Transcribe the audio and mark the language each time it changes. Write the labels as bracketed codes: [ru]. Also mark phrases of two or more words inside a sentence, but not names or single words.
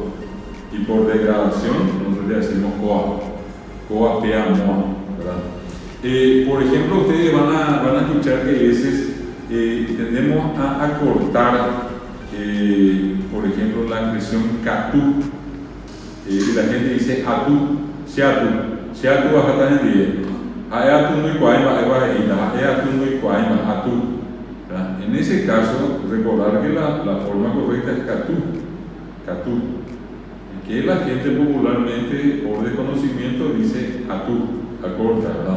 [es] Y por degradación nosotros le decimos coa, pea, moa, ¿verdad? Por ejemplo, ustedes van a escuchar que a veces tendemos a acortar, por ejemplo, la expresión catú, y la gente dice atú, [gn] seatu bajata [es] en día, [gn] atú no y cuaima, atú no y cuaima, atú. [es] En ese caso, recordar que la forma correcta es catú, que la gente popularmente, por desconocimiento, dice atú, acorta, ¿verdad?